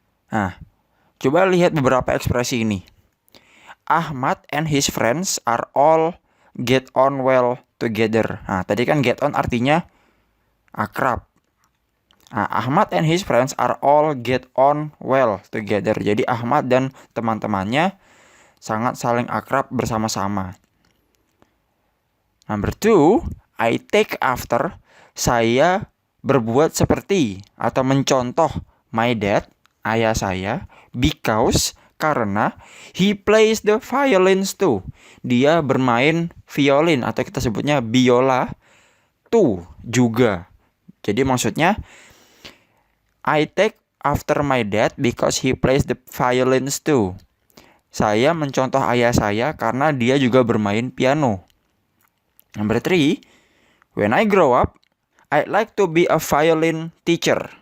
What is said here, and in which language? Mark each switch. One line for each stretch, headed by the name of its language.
Indonesian: Nah, coba lihat beberapa ekspresi ini.
English: Ahmad and his friends are all get on well together.
Indonesian: Nah, tadi kan get on artinya akrab. Nah,
English: Ahmad and his friends are all get on well together.
Indonesian: Jadi Ahmad dan teman-temannya sangat saling akrab bersama-sama.
English: Number 2, I take after.
Indonesian: Saya berbuat seperti atau mencontoh
English: my dad,
Indonesian: ayah saya,
English: because,
Indonesian: karena
English: he plays the violins too.
Indonesian: Dia bermain violin atau kita sebutnya biola too juga. Jadi maksudnya
English: I take after my dad because he plays the violins too.
Indonesian: Saya mencontoh ayah saya karena dia juga bermain piano.
English: Number 3, when I grow up, I'd like to be a violin teacher.